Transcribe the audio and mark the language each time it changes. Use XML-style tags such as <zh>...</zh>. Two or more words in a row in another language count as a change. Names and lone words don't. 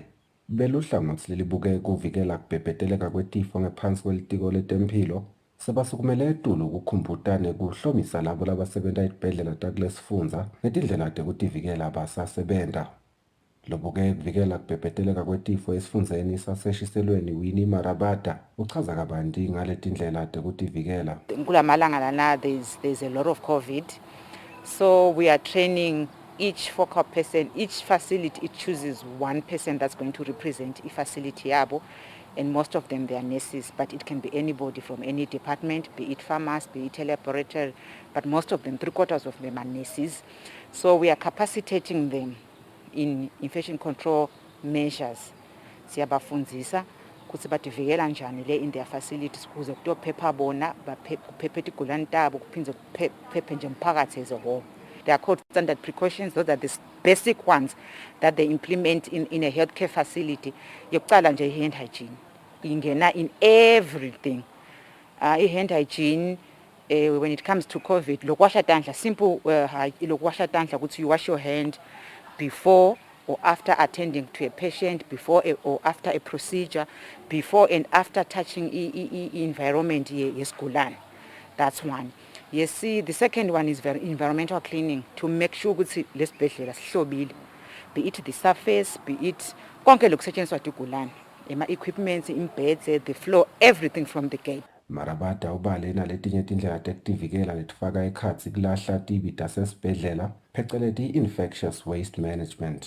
<ss>Beluhlangothi lelibuke kuvikela kubhebheteleka kwetifo ngephansi kwelitiko letemphilo sebasukumele etulu ukukhumbutane kuhlomisa labo labasebenta etibhedlela takulesifundza ngetindlela tekutivikela basasebenta. Lobuke kuvikela kubhebheteleka kwetifo esifundzeni saseshiselweni Winnie Marabada uchaza kabanti ngale tindlela tekutivikela. Kulamalanga lana</ss> <en>there's a lot of COVID, so we are training each focal person, each facility, it chooses one person that's going to represent a facility yabo. And most of them, they are nurses, but it can be anybody from any department, be it pharmacy, be it laboratory, but most of them, 3/4 of them are nurses. So we are capacitating them in infection control measures.</en> <ss>Siyabafundzisa kutsi bativikela njani le</ss> <en>in their facilities</en> <ss>kuze kutophepha bona kuphephe tigulane tabo kuphindze kuphephe nje umphakathi</ss> <en>as a whole. They are called standard precautions. Those are the basic ones that they implement in a healthcare facility.</en> <ss>Yokuqala nje</ss> <en>hand hygiene</en> <ss>ingena</ss> <en>in everything. Hand hygiene when it comes to COVID,</en> <ss>lokwasha tandla,</ss> <en>simple</en> <ss>lokwasha tandla ukuthi</ss> <en>you wash your hand before or after attending to a patient, before or after a procedure, before and after touching environment yesigulane. That's one. You see, the second one is environmental cleaning, to make sure</en> <ss>ukuthi lesibhedlela sihlobile,</ss> <en>be it the surface, be it</en> <ss>konke lokusetshenziswa tigulane,</ss> <en>equipment, imbeds, the floor, everything from the gate.</en> <ss>Marabada ubale naletinye tindlela tekutivikela letifaka ekhatsi kulahla tibi tasesibhedlela pheceleti</ss> <en>infectious waste management.</en>